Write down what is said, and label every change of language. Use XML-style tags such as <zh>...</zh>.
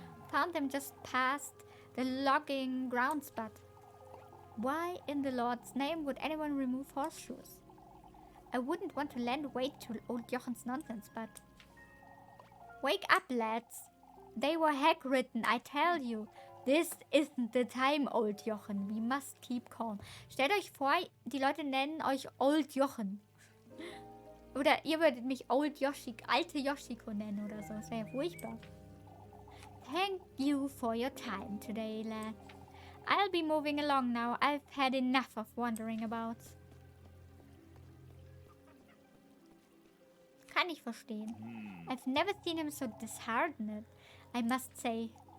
<en>Found them just past the logging grounds, but why in the Lord's name would anyone remove horseshoes? I wouldn't want to lend weight to old Jochen's nonsense, but... Wake up, lads. They were hack-ridden, I tell you. This isn't the time, old Jochen. We must keep calm.</en> <de>Stellt euch vor, die Leute nennen euch Old Jochen. Oder ihr würdet mich Old Yoshiko, alte Yoshiko nennen oder so. Das wäre ja furchtbar.</de> <en>Thank you for your time today, lads. I'll be moving along now. I've had enough of wandering about.</en> <de>Kann ich verstehen.</de> <en>I've never seen him so disheartened, I must say.</en>